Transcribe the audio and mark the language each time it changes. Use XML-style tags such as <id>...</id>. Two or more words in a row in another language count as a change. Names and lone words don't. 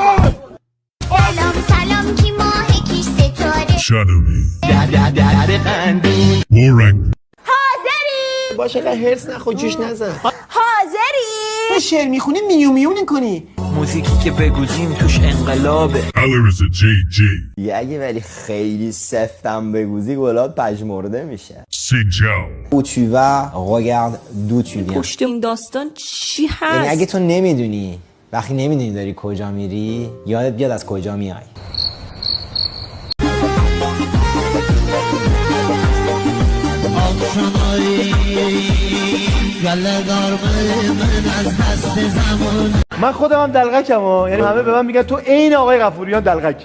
<fa>سلام کی ماه کی ستاره حاضری باشه هرس نخو جوش نزن. حاضری شعر میخونی میو میو نکنی. موزیکی که بگوزیم توش انقلابه اگه ولی خیلی سفتم بگوزی گلاب پژمرده میشه.</fa> <fr>Où tu vas, regarde d'où tu viens.</fr> <fa>پشت این داستان چی هست؟ یعنی اگه تو نمیدونی وقتی نمیدونی داری کجا میری یادت بیاد از کجا میای. من خودم هم دلغکم ها، یعنی همه به من میگن تو عین آقای غفوریان دلغکی.</fa>